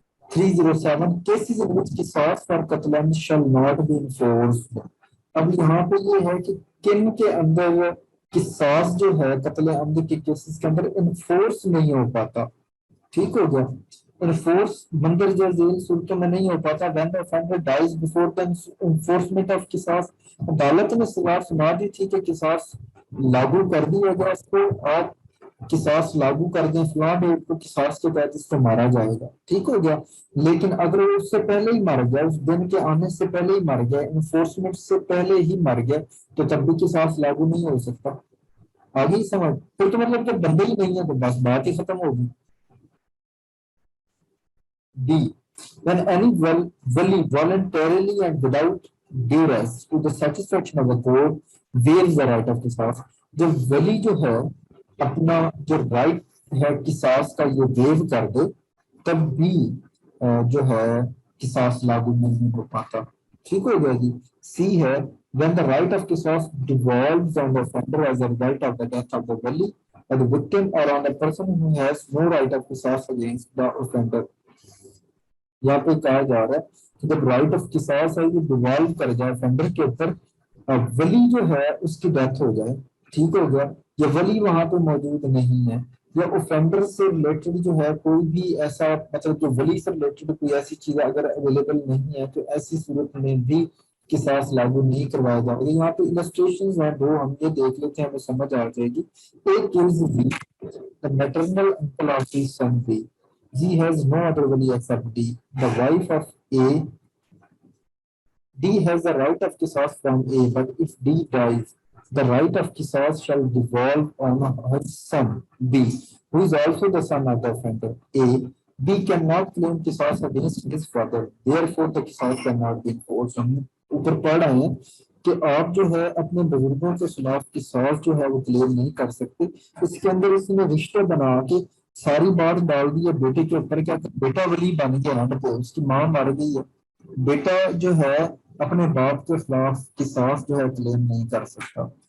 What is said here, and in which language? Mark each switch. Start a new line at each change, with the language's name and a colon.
English: 307 cases in which قصاص for قتل shall not be enforced.
Urdu: اب یہاں پہ یہ ہے کہ کن کے اندر قصاص جو ہے قتل عمد کے کیسز کے اندر انفورس نہیں ہو پاتا. ٹھیک ہو گیا, انفورس مندرجہ ذیل صورتوں میں نہیں ہو پاتا.
English: when the offender dies before the enforcement of
Urdu: قصاص, عدالت نے سزا سنا دی تھی کہ قصاص لاگو کر دیا گیا, اس کو آپ قصاص لاگو کر دیں فلاں ڈیٹ کو قصاص کے تحت اس کو مارا جائے گا. ٹھیک ہو گیا, لیکن اگر وہ اس سے پہلے ہی مر گیا, اس دن کے آنے سے پہلے ہی مر گیا, انفورسمنٹ سے پہلے ہی مر گیا, تو تب بھی قصاص لاگو نہیں ہو سکتا. آگے ہی سمجھ, پھر تو مطلب جب بندے ہی نہیں ہے تو بس بات ہی ختم ہوگی.
English: D. When any wali voluntarily and without duress to the satisfaction of the court waives the right of qisas,
Urdu: جب ولی جو ہے اپنا جو رائٹ ہے قصاص کا یہ ویو کر دے تب بھی جو ہے قصاص لاگو نہیں ہو پاتا. ٹھیک ہو گیا جی. سی ہے
English: when the right of qisas devolves on the offender as a result of the death of the wali or the victim or on the person who has no right of qisas against the offender.
Urdu: یہاں پہ کہا جا رہا ہے کہ جب right of قصاص ہے یہ ڈیوالو کر جائے فینڈر کے اوپر, ولی جو ہے اس کی ڈیتھ ہو جائے, ٹھیک ہو گیا, یا ولی وہاں پہ موجود نہیں ہے, یا اوفینڈر سے ریلیٹڈ جو ہے کوئی بھی ایسا مطلب کہ ولی سے ریلیٹڈ کوئی ایسی چیز اگر اویلیبل نہیں ہے, تو ایسی صورت میں بھی قصاص لاگو نہیں کروایا جائے گا. یہاں پہ السٹریشنز ہیں دو, ہم یہ دیکھ لیتے ہیں ہمیں سمجھ آ جائے گی.
English: ایک is B the maternal uncle of his son B. G has no other wali except D. The wife of A. D has the right of qisas from A, but if D dies, the right of qisas shall devolve on her son B, who is also the son of the offender A. B cannot claim qisas against his father. Therefore, the qisas cannot be enforced.
Urdu: ہم اوپر پڑھ رہے ہیں کہ آپ جو ہے اپنے بزرگوں کے خلاف قصاص جو ہے وہ کلیم نہیں کر سکتے. اس کے اندر اس نے رشتہ بنا کے ساری بات ڈال دی ہے بیٹے کے اوپر. کیا بیٹا ولی بن گیا ہے, اس کی ماں مر گئی ہے, بیٹا جو ہے اپنے باپ کے خلاف قصاص جو ہے کلیم نہیں کر سکتا.